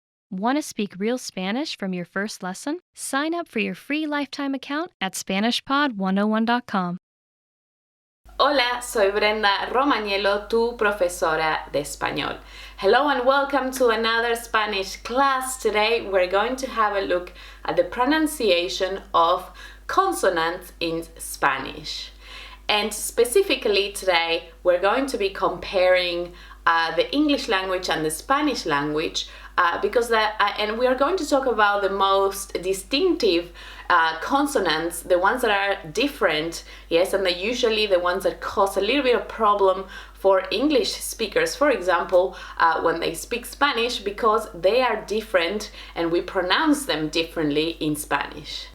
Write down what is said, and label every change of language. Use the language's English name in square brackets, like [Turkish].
[English] Want to speak real Spanish from your first lesson? Sign up for your free lifetime account at SpanishPod101.com. [Spanish] Hola, soy Brenda Romagnelo, tu profesora de español. [English] Hello and welcome to another Spanish class. Today we're going to have a look at the pronunciation of consonants in Spanish. And specifically today we're going to be comparing the English language and the Spanish language and we are going to talk about the most distinctive consonants, the ones that are different, yes, and they're usually the ones that cause a little bit of problem for English speakers, for example, when they speak Spanish, because they are different and we pronounce them differently in Spanish.